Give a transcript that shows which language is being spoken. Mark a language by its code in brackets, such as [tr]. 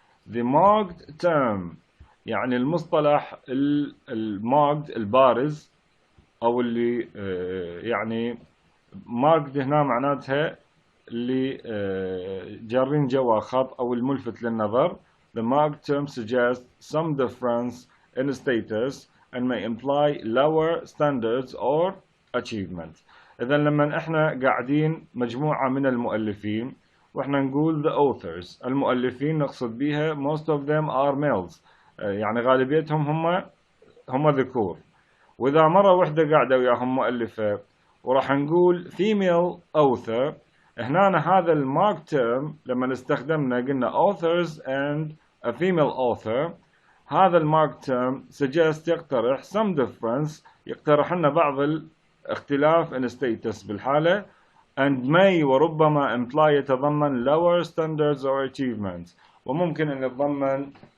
[en] The marked term [ar] يعني المصطلح الماركد البارز أو اللي يعني marked هنا معناتها اللي جارين جوا خط أو الملفت للنظر. [en] The marked term suggests some difference in status and may imply lower standards or achievement. [ar] إذا لما إحنا قاعدين مجموعة من المؤلفين وإحنا نقول [en] the authors [ar] المؤلفين نقصد بها [en] most of them are males [ar] يعني غالبيتهم هم ذكور. وإذا مرة واحدة قاعدة وياهم مؤلفة وراح نقول [en] female author [ar] هنا هذا المارك term لما استخدمنا قلنا [en] authors and a female author [ar] هذا المارك term suggest يقترح [en] some difference [ar] يقترح لنا بعض الاختلاف [en] in status [ar] بالحالة [en] and may [ar] وربما imply يتضمن [en] lower standards or achievements [ar] وممكن أن يتضمن